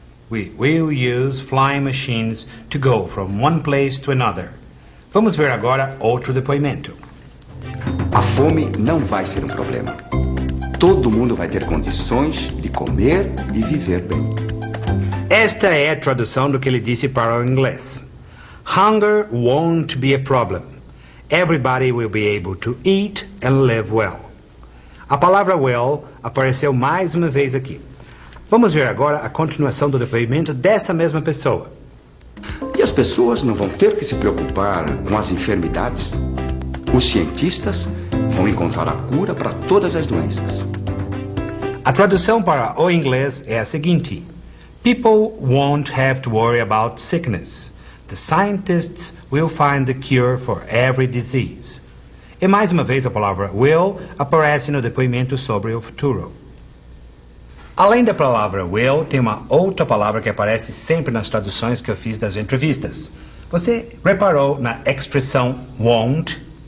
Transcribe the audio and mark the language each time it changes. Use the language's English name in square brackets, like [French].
[English] We will use flying machines to go from one place to another. [Portuguese] Vamos ver agora outro depoimento. A fome não vai ser um problema. Todo mundo vai ter condições de comer e viver bem. Esta é a tradução do que ele disse para o inglês. [English] Hunger won't be a problem. Everybody will be able to eat and live well. [Portuguese] A palavra well apareceu mais uma vez aqui. Vamos ver agora a continuação do depoimento dessa mesma pessoa. E as pessoas não vão ter que se preocupar com as enfermidades. Os cientistas vão encontrar a cura para todas as doenças. A tradução para o inglês é a seguinte: [English] People won't have to worry about sickness. The scientists will find the cure for every disease. [Portuguese] E mais uma vez a palavra will aparece no depoimento sobre o futuro. Além da palavra will, tem uma outra palavra que aparece sempre nas traduções que eu fiz das entrevistas. Você reparou na expressão won't?